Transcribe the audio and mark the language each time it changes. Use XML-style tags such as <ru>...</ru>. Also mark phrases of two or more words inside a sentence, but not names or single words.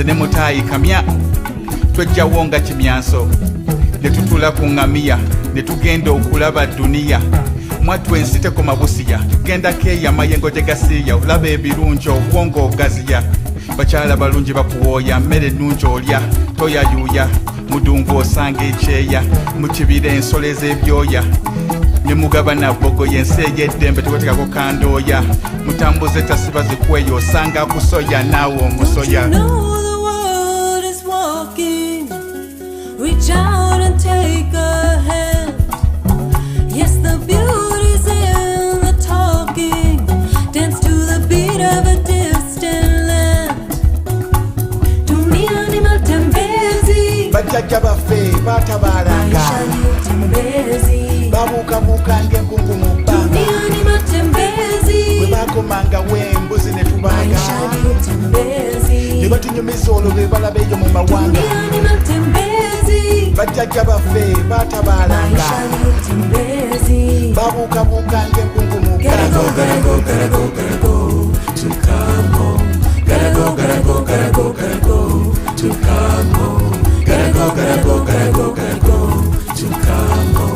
<lg>ne mutaayi kamya twejjawo nga kimyanso ne tutula ku ŋŋamiya ne tugenda okulaba duniya mwattu ensi tekoma busiya genda keeya mayengo gye gasiiya olaba ebirungi obwongo ogaziya bakyala balungi bakuwooya mmere ennungi olya toyayuuya mudungu osanga ekyeya mu kibira ensolo ez'ebyoya ne mugabana bogoya ensi ey'eddembe tewetekako kandooya mutambuze tasiba zikweyo osanga akusoya naawe omusoya.</lg> <en>You know the world is walking. Reach out and take a hand. Yes, the beauty's in the talking. Dance to the beat of a distant land.</en> <sw>Dunia ni matembezi,</sw> <lg>bajjajja baffe batabalanga</lg> <sw>maisha ni utembezi.</sw> <lg>babuukabuuka ng'enkungu mu bbanga</lg> <sw>Dunia ni matembezi,</sw> <lg>bwe bakomanga w'embuzi ne tubaga</lg> <sw>maisha ni utembezi.</sw> <lg>ne batunyumiza olwo be balaba eyo mu mawanga.</lg> <sw>Dunia ni matembezi,</sw> <lg>bajjajja baffe batabalanga</lg> <sw>maisha ni utembezi.</sw> <lg>babuukabuuka ng'enkungu mu bbanga</lg> <en>Gotta go, gotta go, gotta go to come home. Gotta go, gotta go, gotta go, gotta go to come home. Gotta go, gotta go, gotta go, gotta go to come home.</en>